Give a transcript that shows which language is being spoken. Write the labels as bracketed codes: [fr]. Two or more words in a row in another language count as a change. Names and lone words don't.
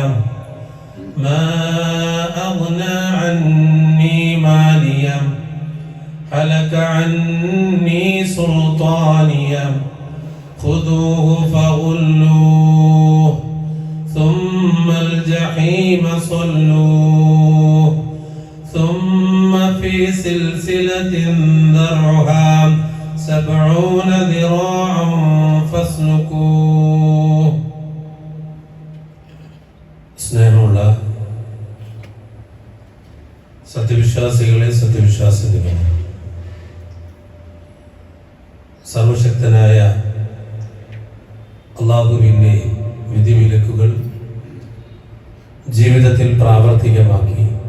[ar] ما أغنى عني ماليه هلك عني سلطانيه خذوه فغلوه ثم الجحيم صلوه ثم في سلسلة ذرعها 70 ذراعا فاسلكوه. [ml] സ്നേഹമുള്ള സത്യവിശ്വാസികളെ സത്യവിശ്വാസികളെ, സർവശക്തനായ അല്ലാഹുവിൻ്റെ വിധിവിലക്കുകൾ ജീവിതത്തിൽ പ്രാവർത്തികമാക്കി